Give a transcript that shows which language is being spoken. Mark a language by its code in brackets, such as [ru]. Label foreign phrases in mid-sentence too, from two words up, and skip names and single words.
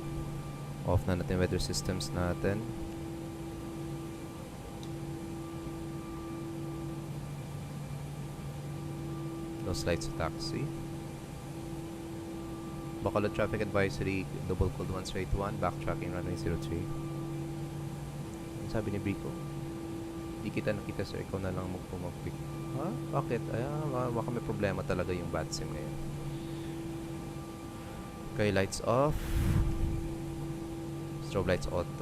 [tl] Off na natin [en] weather systems [tl] natin. [en] Those lights sa taxi. Bacolod traffic advisory, double code 181, backtracking runway 03. [tl] Ano sabi ni Brico? Di kita nakita sir, ikaw na lang magpumagpick. Ha? Bakit? Baka may problema talaga yung VATSIM ngayon. [en] Okay, lights off. Strobe lights auto.